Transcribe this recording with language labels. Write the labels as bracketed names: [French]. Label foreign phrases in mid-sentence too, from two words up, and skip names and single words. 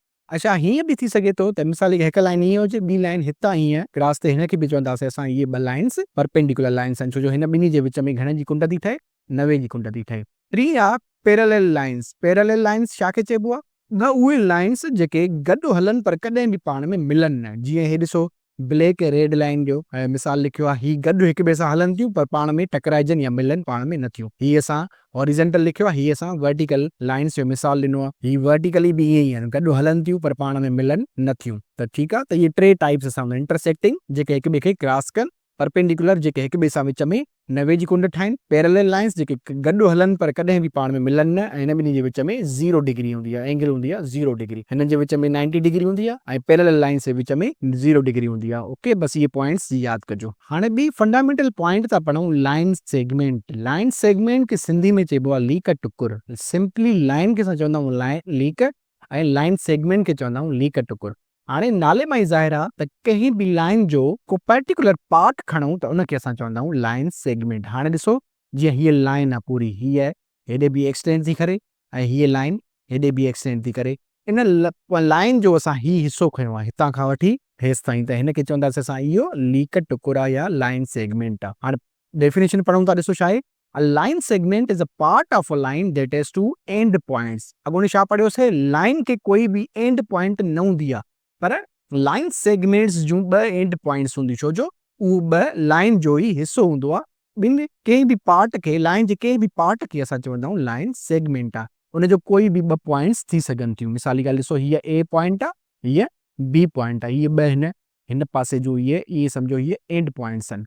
[Sindhi] अच्छा, हीअं बि थी सघे थो त मिसाल हिकु लाइन हीअं हुजे, ॿी लाइन हितां हीअं क्रॉस थिए, हिनखे बि चवंदासीं असां इहे ॿ लाइन्स [English] perpendicular lines [Sindhi] आहिनि, छो जो हिन ॿिन्ही जे विच में घणे जी कुंड थी ठहे? 90 जी कुंड थी ठहे। टी आहे [English] parallel lines. parallel lines [Sindhi] छा खे चइबो आहे? न उहे लाइन्स जेके गॾु हलनि पर कॾहिं बि पाण में मिलनि न। जीअं हे ॾिसो, ब्लैक ऐं [English] red line [Sindhi] जो मिसाल लिखियो आहे, ही गॾु हिक ॿिए सां हलनि थियूं पर पाण में टकराइजनि या मिलनि पाण में न थियूं। ही असां हॉरिजेंटल लिखियो आहे, ही असां [English] vertical lines [Sindhi] जो मिसाल ॾिनो आहे। ही वर्टिकली बि ईअं ई आहिनि, गॾु हलनि थियूं पर पाण में मिलनि न थियूं। त ठीकु आहे, त इहे 3 टाइप्स असां इंटरसेक्टिंग जेके हिक ॿिए खे क्रॉस कनि, परपेंडिकुलर जेके हिक ॿिए सां विच में नवे जी कुंड ठाहिनि, [English] parallel lines [Sindhi] जेके गॾु हलनि पर कॾहिं बि पाण में मिलनि न, ऐं हिन ॿिन्ही जे विच में 0 डिग्री हूंदी आहे, एंगल हूंदी आहे 0 डिग्री। हिन जे विच में 90 डिग्री हूंदी आहे ऐं [English] parallel lines [Sindhi] जे विच में 0 डिग्री हूंदी आहे। ओके, बसि इहे पॉइंट्स यादि कजो। हाणे ॿी [English] fundamental point [Sindhi] था पढ़ूं, [English] line segment. line segment [Sindhi] खे सिंधी में चइबो आहे लीक टुकुर। [English] simply line [Sindhi] खे असां चवंदा आहियूं लीक, ऐं [English] line segment [Sindhi] खे चवंदा आहियूं लीक टुकुर। हाणे नाले मां ई ज़ाहिर आहे त कंहिं बि लाइन जो को [English] particular part [Sindhi] खणूं त उनखे असां चवंदा आहियूं [English] line segment. [Sindhi] हाणे ॾिसो, जीअं हीअ लाइन आहे पूरी, हीअ हेॾे बि एक्सटेंड थी करे ऐं हीअ लाइन हेॾे बि एक्सटेंड थी करे। इन लाइन जो असां ही हिसो खयो आहे हितां खां वठी हेसि ताईं, त हिनखे चवंदासीं असां इहो लीक टुकुर आहे या [English] line segment [Sindhi] आहे। हाणे डेफिनेशन पढ़ूं था, ॾिसो छा आहे, [English] A line segment is a part of a line that has two end points। [Sindhi] अॻोनी छा पढ़ियोसीं, लाइन के कोई भी [English] end point [Sindhi] न हूंदी आहे, पर [English] line segments [Sindhi] जूं 2 [English] end points [Sindhi] हूंदी, छो जो उहो 2 लाइन जो ई हिसो हूंदो आहे। ॿिनि कंहिं बि पार्ट खे, लाइन जे कंहिं बि पार्ट खे असां चवंदा आहियूं [English] line segment [Sindhi] आहे। उनजो कोई बि 2 पॉइंट्स थी सघनि थियूं। मिसाली ॻाल्हि ॾिसो, हीअ ए पॉइंट आहे, हीअ बी पॉइंट आहे, इहे 2 हिन पासे जो इहे सम्झो इहे [English] end points [Sindhi] आहिनि।